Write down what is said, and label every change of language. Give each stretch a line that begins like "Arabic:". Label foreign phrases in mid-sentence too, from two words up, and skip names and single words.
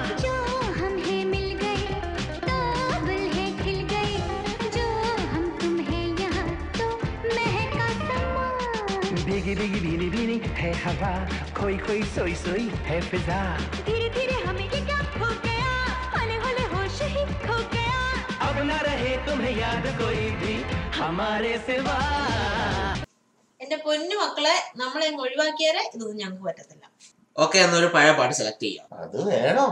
Hindi: जो हम हैं मिल गए तो गुल है खिल गए, जो हम तुम हैं यहाँ तो महका समा. भीगी भीगी भीनी भीनी है हवा, खोई खोई सोई सोई है फिजा. धीरे धीरे हमें ये क्या हो गया, होले होले होश ही खो गया. अब न रहे तुम्हें याद कोई भी हमारे सिवा.
Malayalam: എന്റെ പൊന്നു മക്കളെ, നമ്മളെ ഒഴിവാക്കിയാലേ ഇതൊന്നും ഞങ്ങൾക്ക് പറ്റത്തില്ല. ഓക്കെ, എന്നൊരു പഴയ പാട്ട് സെലക്ട് ചെയ്യാം. അത് വേണം.